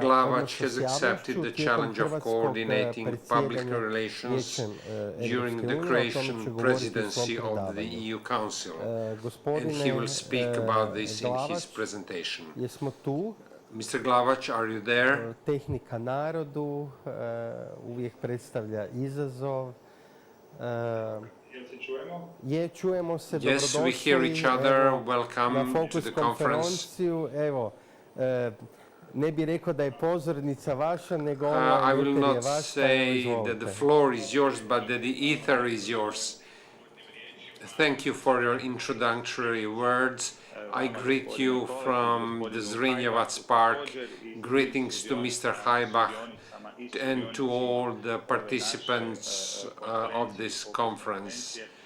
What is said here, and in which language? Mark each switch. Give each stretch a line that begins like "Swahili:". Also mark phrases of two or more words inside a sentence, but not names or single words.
English: Glavac has accepted the challenge of coordinating public relations during the Croatian presidency of the EU Council, and he will speak about this in his presentation. Mr. Glavac, are you there?
Croatian: Tehnika narodu uvijek predstavlja izazov. Čujemo se,
English: yes, we hear each other. Welcome to the conference.
Croatian: Evo, ne bih rekao da je pozornica vaša, nego
English: I will not say that the floor is yours, but that the ether is yours. Thank you for your introductory words. I greet you from the Zrinjevac Park. Greetings to Mr. Haibach and to all the participants of this conference.